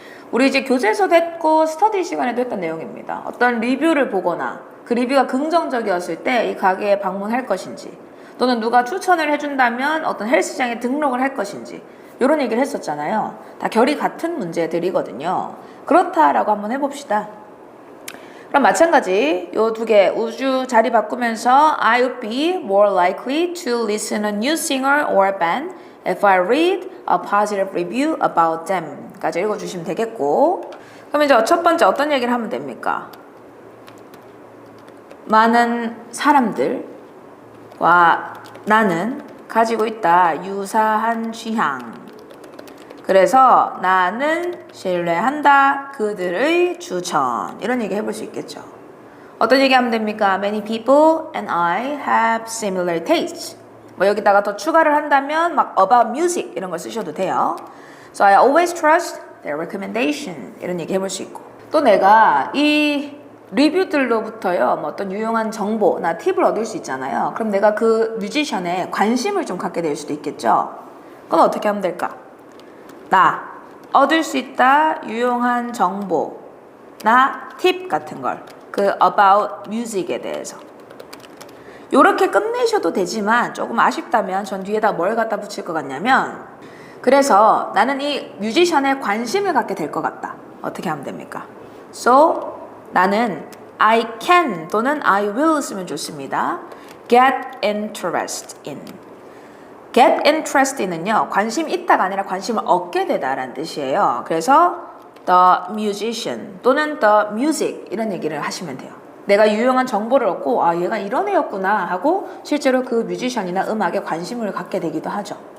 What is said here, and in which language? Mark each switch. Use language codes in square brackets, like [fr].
[ko] 우리 이제 교재에서도 했고 스터디 시간에도 했던 내용입니다. 어떤 리뷰를 보거나 그 리뷰가 긍정적이었을 때 이 가게에 방문할 것인지, 또는 누가 추천을 해준다면 어떤 헬스장에 등록을 할 것인지, 이런 얘기를 했었잖아요. 다 결이 같은 문제들이거든요. 그렇다라고 한번 해봅시다. 그럼 마찬가지 요 두 개 우주 자리 바꾸면서 [en] I would be more likely to listen a new singer or band if I read a positive review about them [ko] 까지 읽어주시면 되겠고, 그럼 이제 첫 번째 어떤 얘기를 하면 됩니까? 많은 사람들과 나는 가지고 있다 유사한 취향, 그래서 나는 신뢰한다 그들의 추천, 이런 얘기 해볼 수 있겠죠. 어떤 얘기 하면 됩니까? [en] Many people and I have similar tastes. [ko] 뭐 여기다가 더 추가를 한다면 막 [en] about music [ko] 이런 걸 쓰셔도 돼요. [en] So I always trust their recommendation, [ko] 이런 얘기 해볼 수 있고, 또 내가 이 리뷰들로부터요 뭐 어떤 유용한 정보나 팁을 얻을 수 있잖아요. 그럼 내가 그 뮤지션에 관심을 좀 갖게 될 수도 있겠죠. 그건 어떻게 하면 될까? 나 얻을 수 있다 유용한 정보나 팁 같은 걸, 그 [en] about music [ko] 에 대해서 요렇게 끝내셔도 되지만, 조금 아쉽다면 전 뒤에다 뭘 갖다 붙일 것 같냐면, 그래서 나는 이 뮤지션에 관심을 갖게 될 것 같다. 어떻게 하면 됩니까? [en] So [ko] 나는 [en] I can [ko] 또는 [en] I will [ko] 쓰면 좋습니다. [en] Get interest in. Get interest in [ko] 은요, 관심 있다가 아니라 관심을 얻게 되다라는 뜻이에요. 그래서 [en] the musician [ko] 또는 [en] the music [ko] 이런 얘기를 하시면 돼요. 내가 유용한 정보를 얻고 아 얘가 이런 애였구나 하고 실제로 그 뮤지션이나 음악에 관심을 갖게 되기도 하죠.